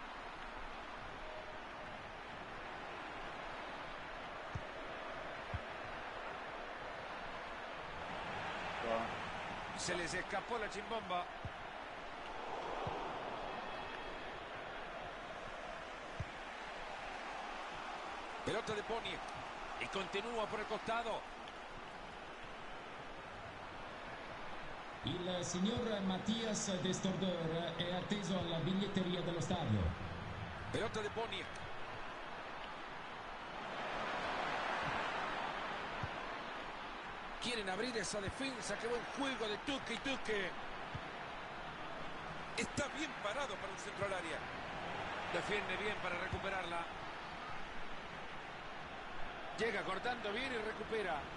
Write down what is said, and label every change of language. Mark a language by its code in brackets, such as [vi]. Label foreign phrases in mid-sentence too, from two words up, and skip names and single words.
[es] Se les escapó la chimbomba. Pelota de Pony. Y continúa por el costado. [it] Il signor Mattias Destorder è atteso alla biglietteria dello stadio. [es] Pelota de Pony. Quieren abrir esa defensa. Qué buen juego de Tuque y Tuque. Está bien parado para el centro al área. Defiende bien para recuperarla. Llega cortando bien y recupera.